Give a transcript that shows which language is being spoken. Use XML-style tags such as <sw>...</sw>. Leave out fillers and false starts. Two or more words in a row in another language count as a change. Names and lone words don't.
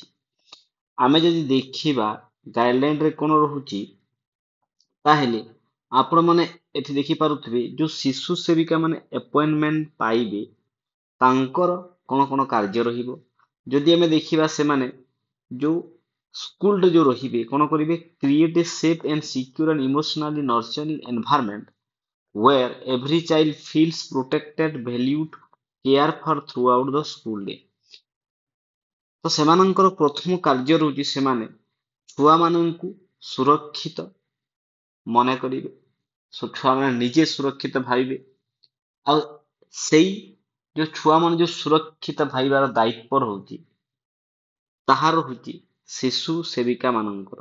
<or>ଆମେ ଯଦି ଦେଖିବା ଗାଇଡଲାଇନ ରେ କଣ ରହୁଛି ତାହେଲେ ଆପଣ ମାନେ ଏଠି ଦେଖିପାରୁଥିବେ ଯୋଉ ଶିଶୁ ସେବିକା ମାନେ ଆପଏଣ୍ଟମେଣ୍ଟ ପାଇବେ ତାଙ୍କର କଣ କଣ କାର୍ଯ୍ୟ ରହିବ। ଯଦି ଆମେ ଦେଖିବା ସେମାନେ ଯୋଉ ସ୍କୁଲରେ ଯୋଉ ରହିବେ କଣ କରିବେ</or> <en>create a safe and secure and emotionally nurturing environment where every child feels protected, valued, cared for throughout the school day।</en> <or>ତ ସେମାନଙ୍କର ପ୍ରଥମ କାର୍ଯ୍ୟ ରହୁଛି ସେମାନେ ଛୁଆମାନଙ୍କୁ ସୁରକ୍ଷିତ ମନେ କରିବେ, ଛୁଆମାନେ ନିଜେ ସୁରକ୍ଷିତ ଭାବିବେ। ଆଉ ସେଇ ଯୋଉ ଛୁଆମାନେ ଯୋଉ ସୁରକ୍ଷିତ ଭାବିବାର ଦାୟିତ୍ୱ ରହୁଛି ତାହା ରହୁଛି ଶିଶୁ ସେବିକା ମାନଙ୍କର।</or>